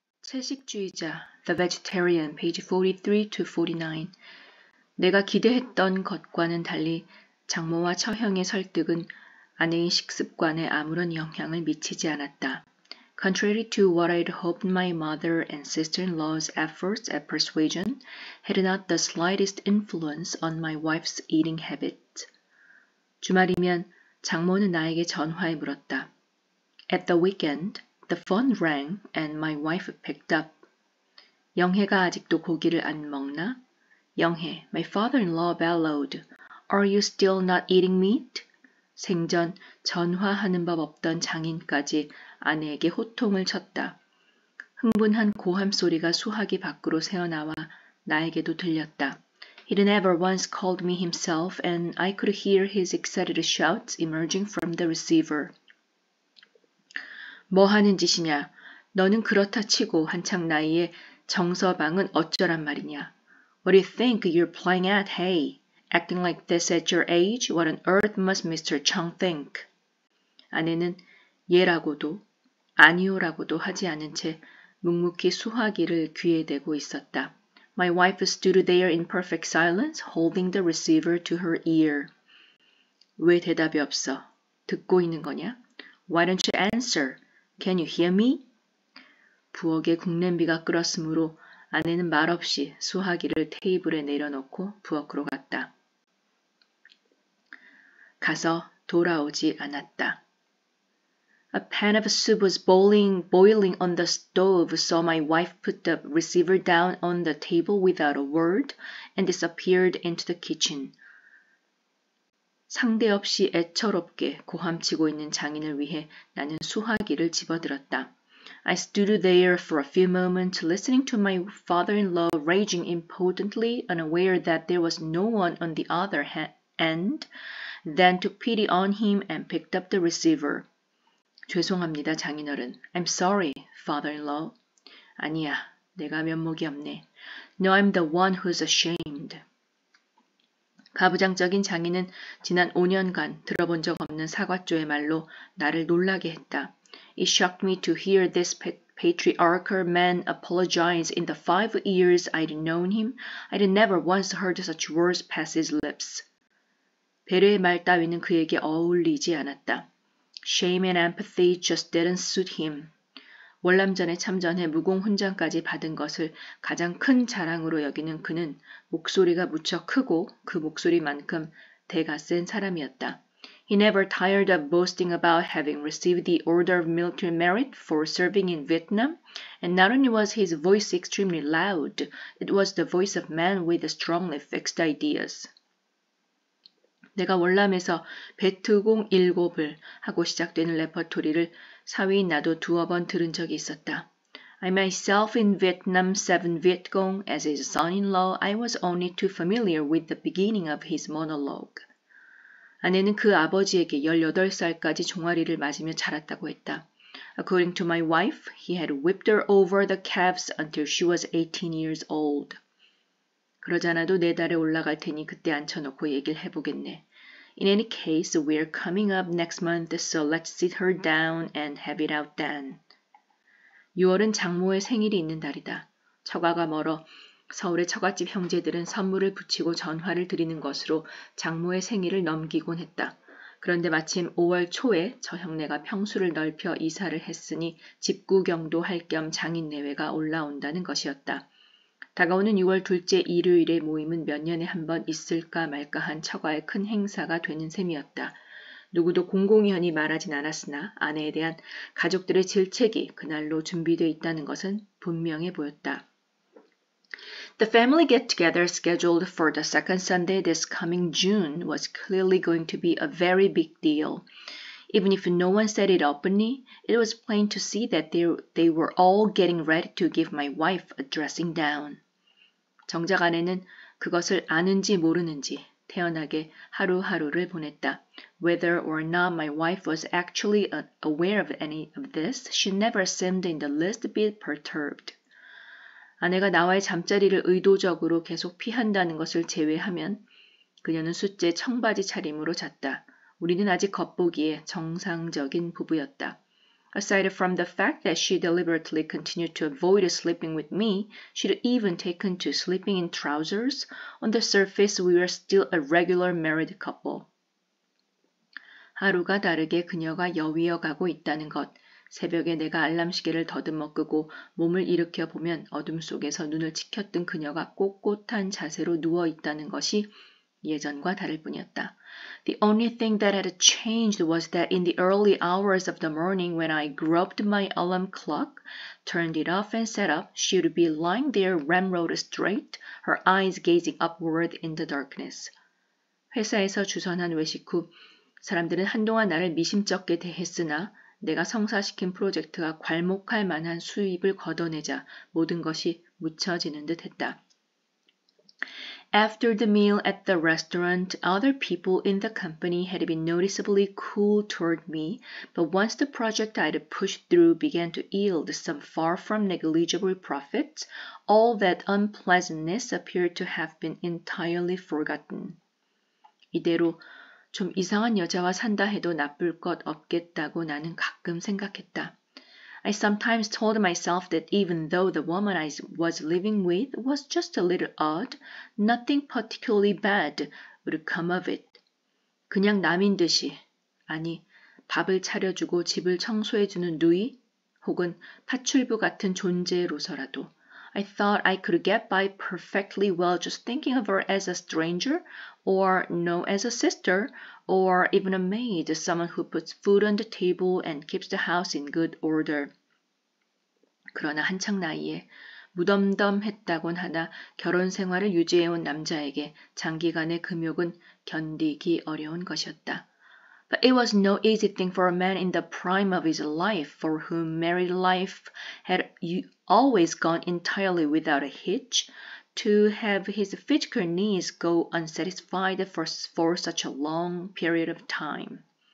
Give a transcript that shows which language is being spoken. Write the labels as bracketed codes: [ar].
[en] 채식주의자, The Vegetarian, page 43 to 49. [ko] 내가 기대했던 것과는 달리 장모와 처형의 설득은 아내의 식습관에 아무런 영향을 미치지 않았다. [en] Contrary to what I'd hoped, my mother and sister-in-law's efforts at persuasion had not the slightest influence on my wife's eating habits. [ko] 주말이면 장모는 나에게 전화해 물었다. [en] At the weekend, the phone rang and my wife picked up. [ko] 영혜가 아직도 고기를 안 먹나? [en] 영혜, my father-in-law bellowed. Are you still not eating meat? [ko] 생전 전화하는 법 없던 장인까지 아내에게 호통을 쳤다. 흥분한 고함 소리가 수화기 밖으로 새어나와 나에게도 들렸다. [en] He'd never once called me himself and I could hear his excited shouts emerging from the receiver. [ko] 뭐 하는 짓이냐? 너는 그렇다 치고 한창 나이에 정서방은 어쩌란 말이냐? [en] What do you think you're playing at, hey? Acting like this at your age? What on earth must Mr. Chung think? [ko] 아내는 예라고도 아니오라고도 하지 않은 채 묵묵히 수화기를 귀에 대고 있었다. [en] My wife stood there in perfect silence, holding the receiver to her ear. 왜 대답이 없어? 듣고 있는 거냐? Why don't you answer? Can you hear me? [ko] 부엌에 국냄비가 끓었으므로 아내는 말없이 수화기를 테이블에 내려놓고 부엌으로 갔다. 가서 돌아오지 않았다. [en] A pan of soup was boiling on the stove, so my wife put the receiver down on the table without a word and disappeared into the kitchen. [ko] 상대 없이 애처롭게 고함치고 있는 장인을 위해 나는 수화기를 집어들었다. [en] I stood there for a few moments listening to my father-in-law raging impotently, unaware that there was no one on the other end, then took pity on him and picked up the receiver. 죄송합니다, 장인어른. I'm sorry, father-in-law. [ko] 아니야, 내가 면목이 없네. [en] No, I'm the one who's ashamed. [ko] 가부장적인 장인은 지난 5년간 들어본 적 없는 사과조의 말로 나를 놀라게 했다. [en] It shocked me to hear this patriarchal man apologize in the 5 years I'd known him. I'd never once heard such words pass his lips. [ko] 배려의 말 따위는 그에게 어울리지 않았다. [en] Shame and empathy just didn't suit him. [ko] 월남전에 참전해 무공훈장까지 받은 것을 가장 큰 자랑으로 여기는 그는 목소리가 무척 크고 그 목소리만큼 대가 센 사람이었다. [en] He never tired of boasting about having received the Order of Military Merit for serving in Vietnam, and not only was his voice extremely loud, it was the voice of man with strongly fixed ideas. [ko] 내가 월남에서 베트공 7을 하고 시작되는 레퍼토리를 사위인 나도 2번 들은 적이 있었다. [en] I myself in Vietnam 7 Vietcong as his son-in-law, I was only too familiar with the beginning of his monologue. [ko] 아내는 그 아버지에게 18살까지 종아리를 맞으며 자랐다고 했다. [en] According to my wife, he had whipped her over the calves until she was 18 years old. [ko] 그러잖아도 4달에 올라갈 테니 그때 앉혀놓고 얘기를 해보겠네. [en] In any case, we're coming up next month, so let's sit her down and have it out then. [ko] 6월은 장모의 생일이 있는 달이다. 처가가 멀어 서울의 처갓집 형제들은 선물을 붙이고 전화를 드리는 것으로 장모의 생일을 넘기곤 했다. 그런데 마침 5월 초에 저 형네가 평수를 넓혀 이사를 했으니 집구경도 할 겸 장인 내외가 올라온다는 것이었다. 다가오는 6월 둘째 일요일의 모임은 몇 년에 한 번 있을까 말까 한 처가의 큰 행사가 되는 셈이었다. 누구도 공공연히 말하진 않았으나 아내에 대한 가족들의 질책이 그날로 준비되어 있다는 것은 분명해 보였다. [en] The family get-together scheduled for the second Sunday this coming June was clearly going to be a very big deal. Even if no one said it openly, it was plain to see that they were all getting ready to give my wife a dressing down. [ko] 정작 아내는 그것을 아는지 모르는지 태연하게 하루하루를 보냈다. [en] Whether or not my wife was actually aware of any of this, she never seemed in the least bit perturbed. [ko] 아내가 나와의 잠자리를 의도적으로 계속 피한다는 것을 제외하면 그녀는 숫제 청바지 차림으로 잤다. 우리는 아직 겉보기에 정상적인 부부였다. [en] Aside from the fact that she deliberately continued to avoid sleeping with me, she'd even taken to sleeping in trousers. On the surface, we were still a regular married couple. [ko] 하루가 다르게 그녀가 여위어 가고 있다는 것. 새벽에 내가 알람 시계를 더듬어 끄고 몸을 일으켜 보면 어둠 속에서 눈을 치켰던 그녀가 꼿꼿한 자세로 누워 있다는 것이 예전과 다를 뿐이었다. [en] The only thing that had changed was that in the early hours of the morning when I groped my alarm clock, turned it off and sat up, she would be lying there ramrod straight, her eyes gazing upward in the darkness. [ko] 회사에서 주선한 외식 후 사람들은 한동안 나를 미심쩍게 대했으나 내가 성사시킨 프로젝트가 괄목할 만한 수입을 걷어내자 모든 것이 묻혀지는 듯 했다. [en] After the meal at the restaurant, other people in the company had been noticeably cool toward me, but once the project I'd pushed through began to yield some far from negligible profits, all that unpleasantness appeared to have been entirely forgotten. [ko] 이대로 좀 이상한 여자와 산다 해도 나쁠 것 없겠다고 나는 가끔 생각했다. [en] I sometimes told myself that even though the woman I was living with was just a little odd, nothing particularly bad would come of it. 그냥 남인 듯이, 아니, 밥을 차려주고 집을 청소해주는 누이 혹은 파출부 같은 존재로서라도 I thought I could get by perfectly well just thinking of her as a stranger, or no, as a sister, or even a maid, someone who puts food on the table and keeps the house in good order. [ko] 그러나 한창 나이에 무덤덤했다곤 하나 결혼 생활을 유지해온 남자에게 장기간의 금욕은 견디기 어려운 것이었다. [en] But it was no easy thing for a man in the prime of his life, for whom married life had always gone entirely without a hitch, to have his physical needs go unsatisfied for such a long period of time.